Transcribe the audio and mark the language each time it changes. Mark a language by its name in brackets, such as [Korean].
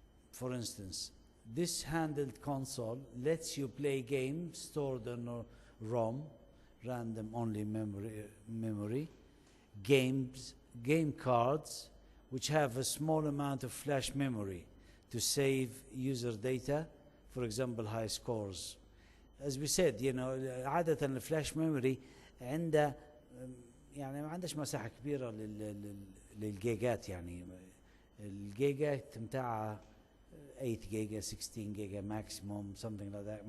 [English] For instance, this handled console lets you play games stored on ROM, random only memory, game cards which have a small amount of flash memory to save user data, for example high scores. [Arabic] As we said, عادة الفلاش memory عنده يعني ما عندش مساحة كبيرة للجيجات. يعني الجيجات متاعها [English] 8 giga, 16 giga maximum, something like that.